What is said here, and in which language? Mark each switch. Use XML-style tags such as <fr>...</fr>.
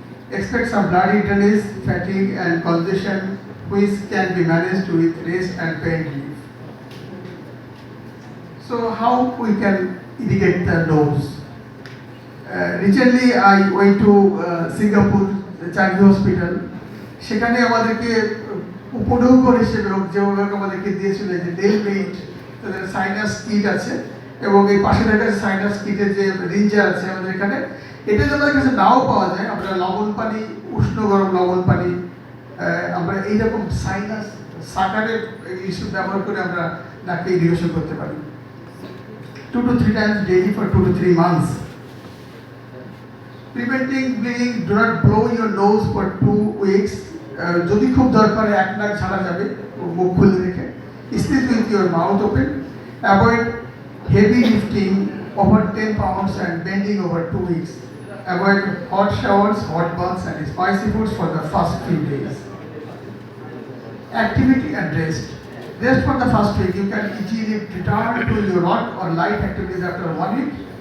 <en>Expect some bloody drainage, fatigue, and congestion, which can be managed with rest and pain relief. So how we can irrigate the nose? Recently I went to Singapore Changi Hospital.</en> <bn>সেখানে আমাদেরকে উপঢৌকন হিসেবে যেভাবে আমাদেরকে দিয়েছিল যে ডেলমেইট, তাদের sinus kit আছে, এবং এই পাশে দেখা যাচ্ছে সাইনাস কিটের যে রিঞ্জার আছে আমাদের এখানে। এটা যদি আমাদের কাছে নাও পাওয়া যায়, আমরা লবণ পানি, উষ্ণ গরম লবণ পানি, আমরা এইরকম সাইনাস সাকারের ইস্যু ব্যবহার করে আমরা নাকে ইরিগেশন করতে পারি</bn> <en>2 to 3 times daily for 2 to 3 months. Preventing bleeding, do not blow your nose for 2 weeks.</en> <bn>যদি খুব দরকার এক নাক ছাড়া যাবে মুখ খুলে রেখে</bn> <en>sleep with your mouth open. Avoid heavy lifting over 10 pounds and bending over 2 weeks. Avoid hot showers, hot baths and spicy foods for the first few days. Activity and rest. Rest for the first week. You can easily return to your work or light activities after 1 week.</en>